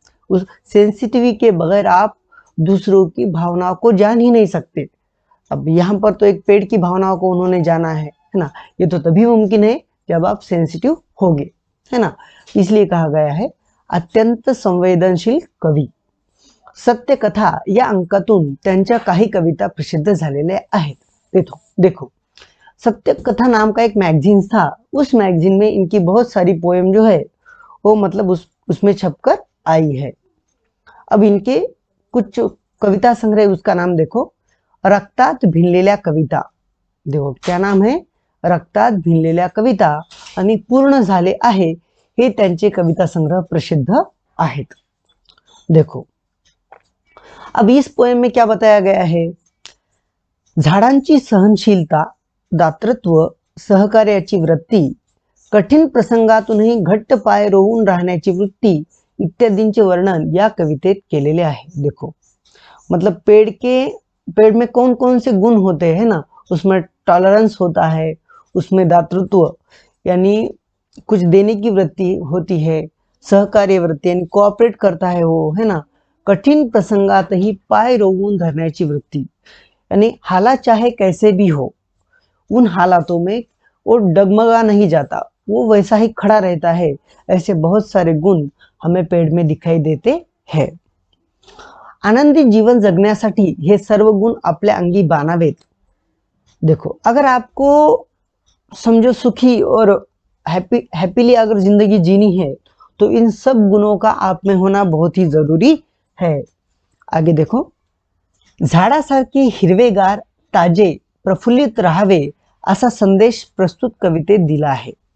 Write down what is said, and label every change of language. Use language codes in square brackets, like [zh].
[hi] उस सेंसिटिविटी के बगैर आप दूसरों की भावनाओं को जान ही नहीं सकते। अब यहाँ पर तो एक पेड़ की भावनाओं को उन्होंने जाना है ना। ये तो तभी मुमकिन है जब आप सेंसिटिव होगे, है ना। इसलिए कहा गया है [mr] अत्यंत संवेदनशील कवी। सत्य कथा या अंकातून त्यांच्या काही कविता प्रसिद्ध झालेल्या आहेत। [hi] देखो, सत्य कथा नाम का एक मैगजीन था। उस मैगजीन में इनकी बहुत सारी पोएम जो है वो मतलब उसमें छपकर आई है। अब इनके कुछ कविता संग्रह, उसका नाम देखो, [mr] रक्तात भिनलेल्या कविता। [hi] देखो क्या नाम है, [mr] रक्तात भिनलेल्या कविता आणि पूर्ण झाले आहे हे त्यांचे कविता संग्रह प्रसिद्ध आहेत। [hi] देखो, अब इस पोएम में क्या बताया गया है, [mr] झाडांची सहनशीलता, दातृत्व, सहकार्याची वृत्ती, कठीण प्रसंगातूनही घट्ट पाय रोवून राहण्याची वृत्ती इत्यादींचे वर्णन या कवितेत केलेले आहे। [hi] देखो, मतलब पेड़ में कौन कौन से गुण होते हैं ना, उसमें टॉलरेंस होता है, उसमें दातृत्व यानी कुछ देने की वृत्ति होती है, सहकार्य वृत्ति यानी कोऑपरेट करता है वो, है ना। [mr] कठिन प्रसंगात ही पाय रोवून धरण्याची वृत्ति [hi] यानी हालात चाहे कैसे भी हो, उन हालातों में वो डगमगा नहीं जाता, वो वैसा ही खड़ा रहता है। ऐसे बहुत सारे गुण हमें पेड़ में दिखाई देते हैं। [mr] आनंदी जीवन जगण्यासाठी हे सर्व गुण आपल्या अंगी बाणावेत। [hi] देखो, अगर आपको समझो सुखी और हैप्पीली अगर जिंदगी जीनी है तो इन सब गुणों का आप में होना बहुत ही जरूरी है। आगे देखो, [mr] झाडासारखे हिरवेगार, ताजे, प्रफुल्लित राहावे असा संदेश प्रस्तुत कवितेत दिला है।